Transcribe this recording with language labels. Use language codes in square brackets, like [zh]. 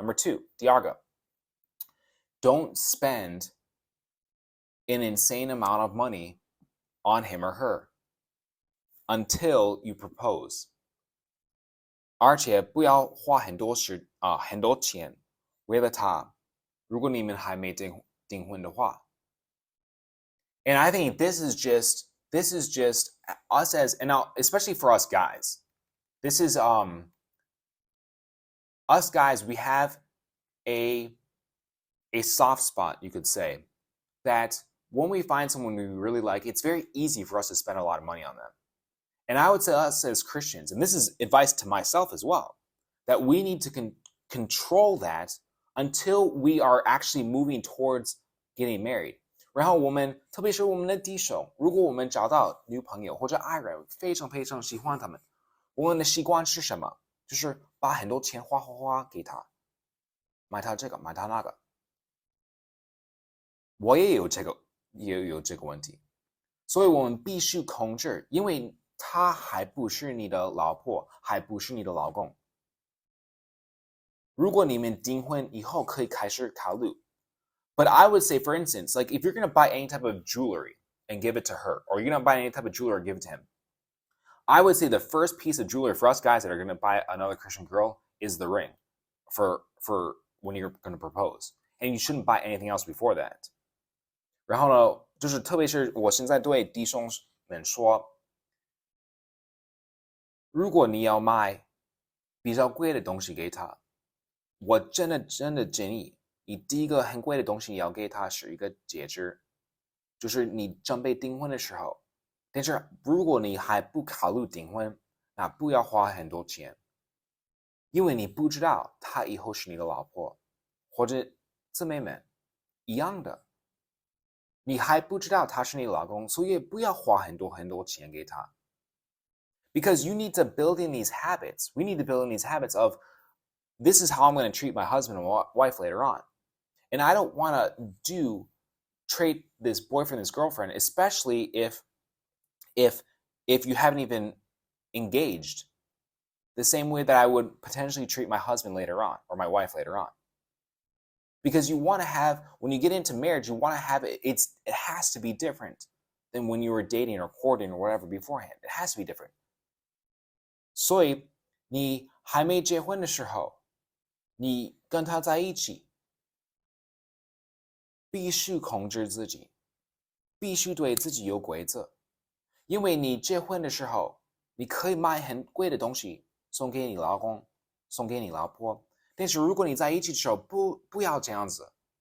[en] Number two, [zh] 第二个 [en] don't spend an insane amount of money on him or her until you propose. [zh] 而且不要花很多钱为了他，如果你们还没订婚的话。 [en] And I think this is just us as, and now especially for us guys, this is us guys, we have a soft spot, you could say, that when we find someone we really like, it's very easy for us to spend a lot of money on them. And I would say us as Christians, and this is advice to myself as well, that we need to control that until we are actually moving towards getting married. [zh] 然后我们，特别是我们的弟兄，如果我们找到女朋友或者爱人，非常非常喜欢他们，我们的习惯是什么？就是把很多钱花给他，买他这个，买他那个。我也有这个问题，所以我们必须控制，因为他还不是你的老婆，还不是你的老公。如果你们订婚以后可以开始考虑。 [en] But I would say, for instance, like if you're going to buy any type of jewelry and give it to her, or you're going to buy any type of jewelry and give it to him, I would say the first piece of jewelry for us guys that are going to buy another Christian girl is the ring for when you're going to propose. And you shouldn't buy anything else before that. [zh] 然后呢，就是特别是我现在对弟兄们说，如果你要买比较贵的东西给他，我真的建议你第一个很贵的东西要给他是一个戒指，就是你准备订婚的时候。但是如果你还不考虑订婚，那不要花很多钱，因为你不知道他以后是你的老婆，或者姊妹们一样的，你还不知道他是你的老公，所以不要花很多钱给他。 [en] Because you need to build in these habits. We need to build in these habits of this is how I'm going to treat my husband and wife later on. And I don't want to treat this boyfriend, this girlfriend, especially if you haven't even engaged, the same way that I would potentially treat my husband later on or my wife later on. Because you want to have, when you get into marriage, you want to have it has to be different than when you were dating or courting or whatever beforehand. It has to be different. [zh] 所以你还没结婚的时候，你跟他在一起，必须控制自己，必须对自己有规则。因为你结婚的时候，你可以买很贵的东西送给你老公，送给你老婆，但是如果你在一起的时候，不要这样子。